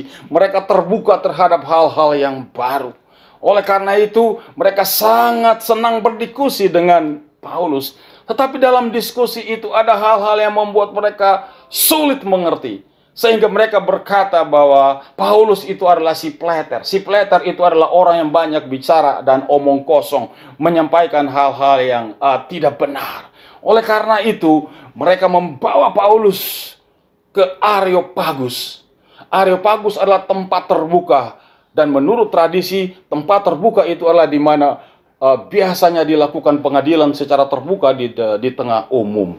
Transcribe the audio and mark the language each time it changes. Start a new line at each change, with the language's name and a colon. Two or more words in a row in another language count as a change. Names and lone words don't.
Indonesian: Mereka terbuka terhadap hal-hal yang baru. Oleh karena itu, mereka sangat senang berdiskusi dengan Paulus. Tetapi dalam diskusi itu ada hal-hal yang membuat mereka sulit mengerti. Sehingga mereka berkata bahwa Paulus itu adalah si pleter. Si pleter itu adalah orang yang banyak bicara dan omong kosong. Menyampaikan hal-hal yang tidak benar. Oleh karena itu, mereka membawa Paulus ke Areopagus. Areopagus adalah tempat terbuka. Dan menurut tradisi, tempat terbuka itu adalah di mana biasanya dilakukan pengadilan secara terbuka di tengah umum.